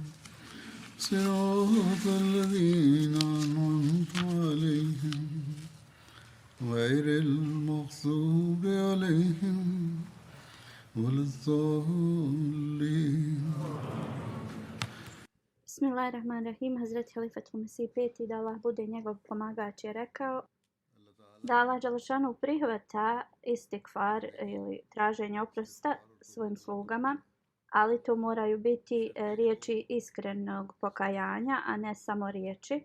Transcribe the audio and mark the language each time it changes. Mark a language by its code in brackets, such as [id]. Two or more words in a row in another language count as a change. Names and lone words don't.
[ar] صراط الذين أنعمت عليهم غير المغضوب عليهم ولا الضالين. بسم الله الرحمن الرحيم. [bs] Hazreti Halifatul Mesih peti, da Allah bude njegov pomagač, je rekao da Allah dželešanu prihvata istikfar ili traženje oprosta svojim slugama, ali to moraju biti riječi iskrenog pokajanja, a ne samo riječi.